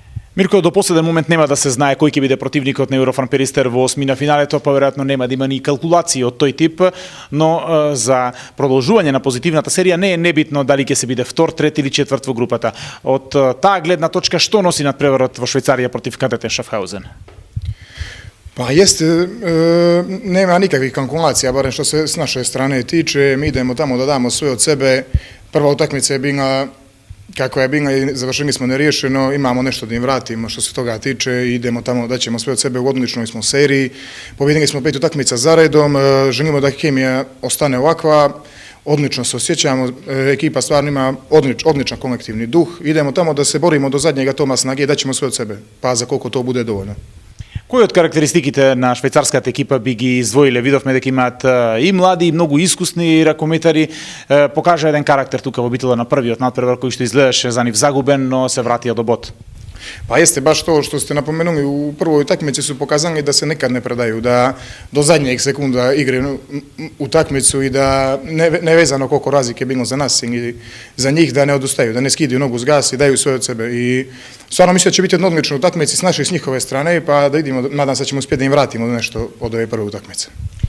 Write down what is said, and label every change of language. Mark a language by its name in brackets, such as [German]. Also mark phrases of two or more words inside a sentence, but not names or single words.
[Macedonian] Мирко, до последен момент нема да се знае кој ќе биде противникот на Еврофан Перистер во осмина финалето, па веројатно нема да има ни калкулации од тој тип, но за продолжување на позитивната серија не е небитно дали ќе се биде втор, трет или четврт во групата. Од таа гледна точка, што носи надпреварот во Швајцарија против кадетен Шафхаузен? [Bosnian] Pa jeste, nema nikakvih kalkulacija, barem što se s naše strane tiče, mi idemo tamo da damo sve od sebe. Prva utakmica je bila kako je bila i završili smo neriješeno, imamo nešto da im vratimo što se toga tiče, idemo tamo da ćemo sve od sebe, u odličnoj smo seriji, pobjedili smo 5 utakmica za redom, želimo da hemija ostane ovakva, odlično se osjećamo, ekipa stvarno ima odličan kolektivni duh, idemo tamo da se borimo do zadnjega toma snage i da ćemo sve od sebe, pa za koliko to bude dovoljno. [Macedonian] Кои од карактеристиките на швајцарската екипа би ги издвоиле? Видовме дека имаат и млади, и многу искусни ракометари. Покажа еден карактер тука во битола на првиот надпревар кој што изгледаше за нив загубен, но се вратија до бод. [Bosnian] Pa jeste baš to što ste napomenuli, u prvoj utakmici su pokazali da se nekad ne predaju, da do zadnjeg sekunda igraju utakmicu i da nevezano koliko razlike bilo za nas i za njih, da ne odustaju, da ne skidaju nogu s gas i daju sve od sebe. I stvarno mislim da će biti jedna odlična utakmica s naše i s njihove strane, pa da vidimo, nadam se da ćemo uspjeti da im vratimo nešto od ove prve utakmice.